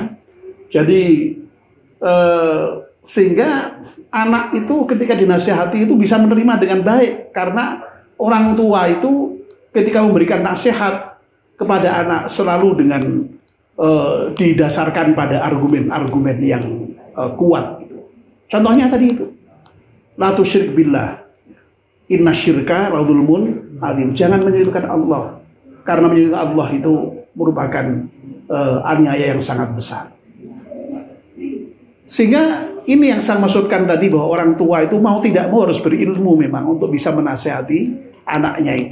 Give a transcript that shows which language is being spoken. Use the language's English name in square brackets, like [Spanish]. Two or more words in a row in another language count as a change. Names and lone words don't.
[Indonesian] Jadi sehingga anak itu ketika dinasihati itu bisa menerima dengan baik, karena orang tua itu ketika memberikan nasihat kepada anak selalu dengan didasarkan pada argumen-argumen yang kuat. Contohnya tadi itu, [Arabic] لا تشرك بالله إن الشرك لظلم عظيم. [Indonesian] Jangan menyekutukan Allah, karena menyekutukan Allah itu merupakan aniaya yang sangat besar. Sehingga ini yang saya maksudkan tadi, bahwa orang tua itu mau tidak mau harus berilmu memang untuk bisa menasehati anaknya itu.